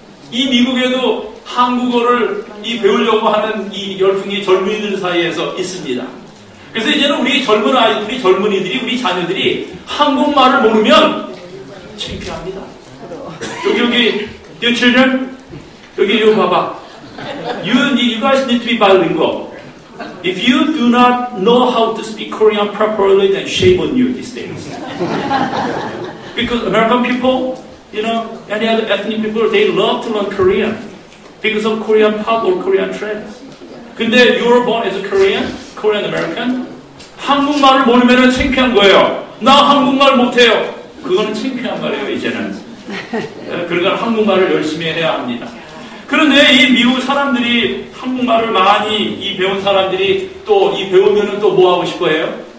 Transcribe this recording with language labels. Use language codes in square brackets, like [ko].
[ko] 이 미국에도 한국어를 배우려고 하는 이 열풍이 젊은이들 사이에서 있습니다. 그래서 이제는 우리 젊은 아이들이, 젊은이들이, 우리 자녀들이 한국말을 모르면 창피합니다. 여기, [en] your children, [ko] 여기 이거 봐봐. [en] You guys need to be bilingual. If you do not know how to speak Korean properly, then shame on you these days. Because American people, you know, any other ethnic people, they love to learn Korean because of Korean pop or Korean trends. [ko] 근데 [en] you're born as a Korean American. [ko] 한국말을 모르면 창피한 거예요. 나 한국말 못해요. 그거는 창피한 말이에요, 이제는. 그러니까 한국말을 열심히 해야 합니다. 그런데 이 미국 사람들이 한국말을 많이 배운 사람들이 또 이 배우면은 또 뭐 하고 싶어 해요?